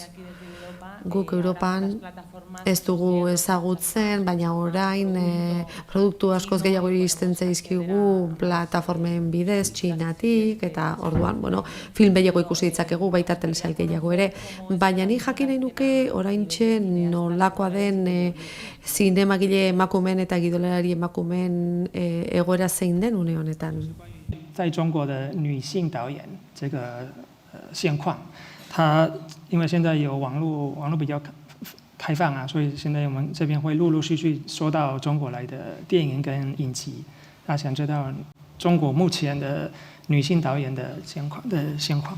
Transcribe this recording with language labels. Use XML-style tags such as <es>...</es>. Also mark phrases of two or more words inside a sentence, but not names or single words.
<eu>Guk Europan ez dugu ezagutzen, baina orain produktu askoz gehiago iristen zaizkigu plataformen bidez, Txinatik, eta orduan, film gehiago ikusi ditzakegu, baita telesail gehiago ere, baina ni jakin nahi nuke oraintxe nolakoa den zinemagile emakumeen eta gidoilari emakumeen egoera zein den une honetan.</eu> <zh>在中国的女性导演这个现况，她因为现在有网络比较开放啊，所以现在我们这边会陆陆续续收到中国来的电影跟影集。那想知道中国目前的女性导演的现况。</zh>